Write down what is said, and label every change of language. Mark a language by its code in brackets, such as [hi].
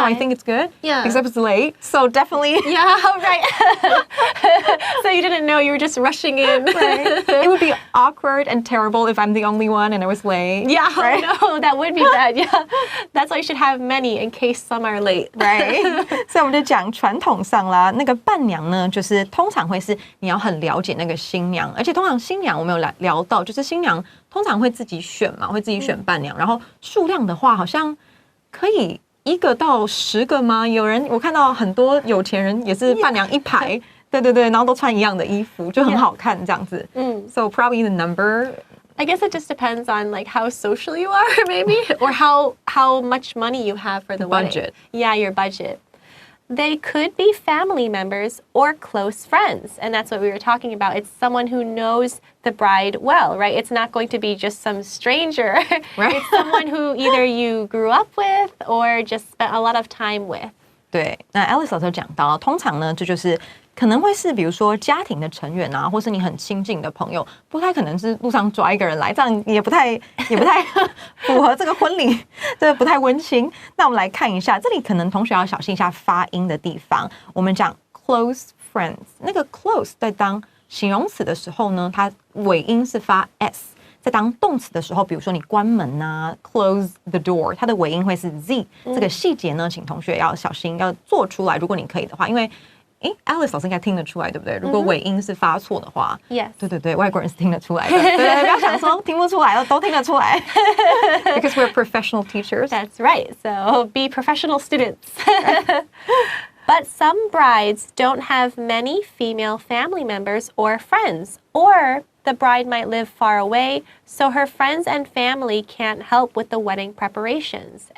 [en] So I think it's good. Yeah. Except it's late. So definitely. Yeah, right. So you didn't know, you were just rushing in. Right. It would be awkward and terrible if I'm the only one and I was late. Yeah, right? No, that would be bad. Yeah. That's why you should have many in case some are late. Right. [zh] 所以我们就讲传统上啦，那个伴娘呢，就是通常会是你要很了解那个新娘，而且通常新娘我们有聊到，就是新娘通常会自己选嘛，会自己选伴娘，然后数量的话好像可以1个到10个吗？我看到很多有钱人也是伴娘一排，对，然後都穿一样的衣服，就很好看这样子。 [en] So probably the number. I guess it just depends on how social you are, maybe, or how much money you have for the budget. Wedding. Yeah, your budget. they could be family members or close friends. And that's what we were talking about. It's someone who knows the bride well, right? It's not going to be just some stranger. Right. It's someone who either you grew up with or just spent a lot of time with. [zh] 对，那 Alice 老师讲到，通常呢，这就是可能会是比如说家庭的成员啊，或是你很亲近的朋友，不太可能是路上抓一个人来，这样也不太符合这个婚礼，这不太温馨。那我们来看一下，这里可能同学要小心一下发音的地方。我们讲 close friends， 那个 close 在当形容词的时候呢，它尾音是发 s。在当动词的时候，比如说你关门啊 ， [en] close the door， [zh] 它的尾音会是 z。这个细节呢，请同学要小心，要做出来。如果你可以的话，因为Alice 老师应该听得出来，对不对？如果尾音是发错的话 [en] Yes. [zh] 对，外国人是听得出来的。对，不要想说听不出来了，都听得出来。 [en] Because we're professional teachers. That's right. So be professional students. But some brides don't have many female family members or friends, or the bride might live far away, so her friends and family can't help with the wedding preparations.